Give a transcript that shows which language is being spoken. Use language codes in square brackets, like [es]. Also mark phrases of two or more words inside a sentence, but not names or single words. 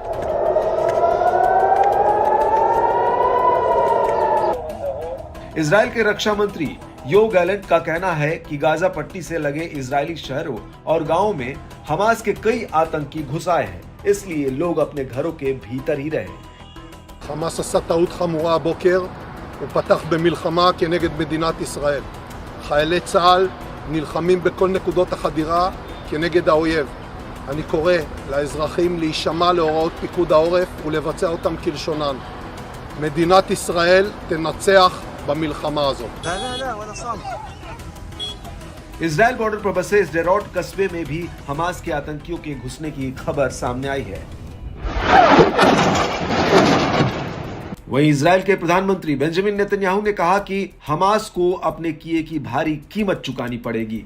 [hi] इजरायल के रक्षा मंत्री योव गैलेंट का कहना है कि गाजा पट्टी से लगे इजरायली शहरों और गांवों में हमास के कई आतंकी घुस आए हैं, इसलिए लोग अपने घरों के भीतर ही रहे। [he] חמאס עשה טעות חמורה הבוקר, הוא פתח במלחמה כנגד מדינת ישראל. חיילי צה"ל נלחמים בכל נקודות החדירה כנגד האויב. אני קורא לאזרחים להישמע להוראות פיקוד העורף ולבצע אותם כלשונן. מדינת ישראל תנצח במלחמה הזאת. [hi] इजरायल बॉर्डर पर बसे स्डेरोट कस्बे में भी हमास के आतंकियों के घुसने की खबर सामने आई है। वहीं इजरायल के प्रधानमंत्री बेंजामिन नेतन्याहू ने कहा कि हमास को अपने किए की भारी कीमत चुकानी पड़ेगी।